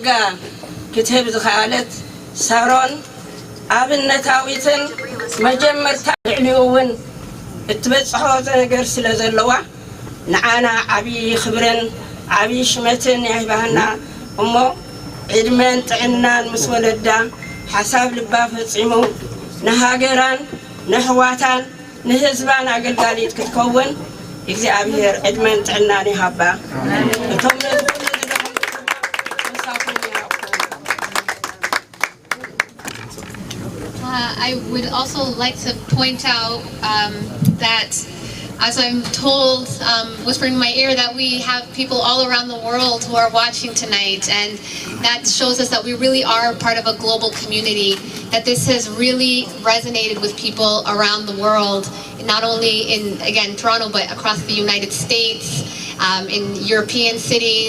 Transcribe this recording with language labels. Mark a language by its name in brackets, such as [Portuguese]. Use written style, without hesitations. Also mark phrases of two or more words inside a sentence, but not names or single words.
[Tigrinya] ክትህብ ዝኸኣለት ሳሮን ኣብነታዊትን መጀመርታ ልዕሊውን እትበጽሖ ነገር ስለ ዘለዋ ንዓና ዓብይ ክብርን ዓብይ ሽመትን ይህባና እሞ ዕድመን ጥዕናን ምስ ወለዳ ሓሳብ ልባ ፈጺሙ ንሃገራን ንሕዋታን ንህዝባን አገልጋሊት ክትከውን እግዚአብሔር ዕድመን ጥዕናን ይሃባ እቶም [English] I would also like to point out that as I'm told, whispering in my ear, that we have people all around the world who are watching tonight, and that shows us that we really are part of a global community, that this has really resonated with people around the world, not only in, again, Toronto, but across the United States, in European cities.